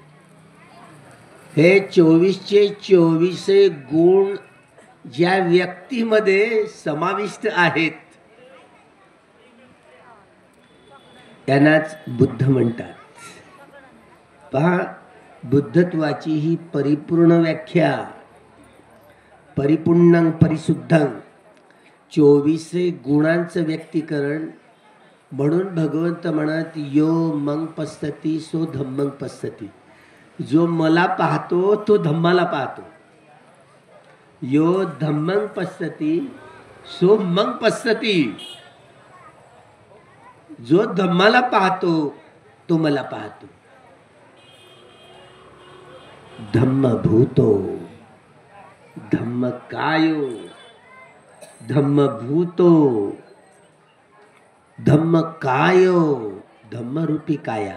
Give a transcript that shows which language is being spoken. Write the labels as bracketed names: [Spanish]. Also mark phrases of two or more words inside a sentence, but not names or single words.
[Marathi] हे 24चे 24 गुण ज्या व्यक्तीमध्ये समाविष्ट आहेत त्यांनाच बुद्ध म्हणतात. पहा, बुद्धत्वाची ही परिपूर्ण व्याख्या, [Pali] परिपूर्णं परिशुद्धं, [Marathi] 24 गुणांचं व्यक्तीकरण. म्हणून भगवंत म्हणत, [Pali] यो मग पश्यति सो धम्मं पश्यति. [Marathi] जो मला पाहतो तो धम्माला पाहतो. [Pali] यो धम्मं पश्यति सो मग पश्यति. [Marathi] जो धम्माला पाहतो तो मला पाहतो. [Pali] धम्मभूतो धम्मकायो धम्मभूतो धम्मकायो धम्मरूपी काया.